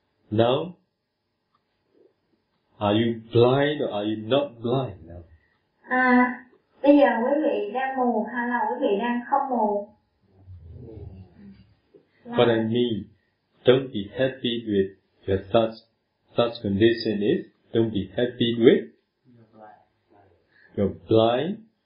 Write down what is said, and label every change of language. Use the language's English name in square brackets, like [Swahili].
[English] Now, are you blind or are you not blind now? [Vietnamese] À, bây giờ quý vị đang mù hay là quý vị đang không mù? [English] What I mean, don't be happy with your such condition is, don't be happy with your blindness.